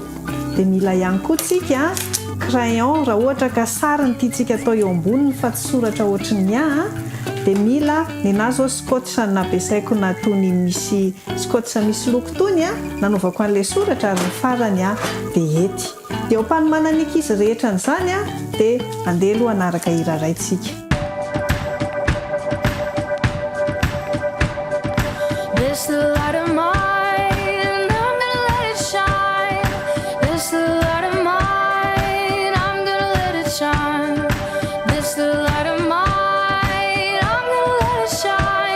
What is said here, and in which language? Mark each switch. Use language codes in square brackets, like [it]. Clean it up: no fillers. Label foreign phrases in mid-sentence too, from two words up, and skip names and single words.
[mg] Dia mila ihany koa tsika crayon raha ohatra ka sary ny tiantsika atao eo amboniny fa tsy soratra ohatran'ny dia mila ny anazy ao scotch nampiasaiko na tony misy scotch misy loko tony nanaovako an'ilay soratra ary ny farany dia ety. Dia ao mpanomanana izy rehetra n'izany dia andeha aloha anaraka iraraintsika. [en] This the light of mine, I'm gonna let it shine. This the light of mine, I'm gonna let it shine. This the light of mine, I'm gonna let it shine.